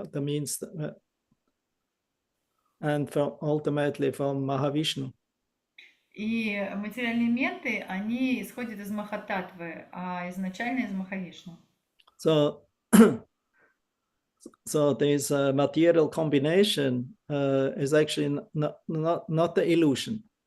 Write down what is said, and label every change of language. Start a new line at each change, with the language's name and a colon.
English: That means, and ultimately from Mahavishnu.
Russian: И материальные элементы, они исходят из Махататтвы, а изначально из Махавишну.
English: So this material combination is actually not the illusion.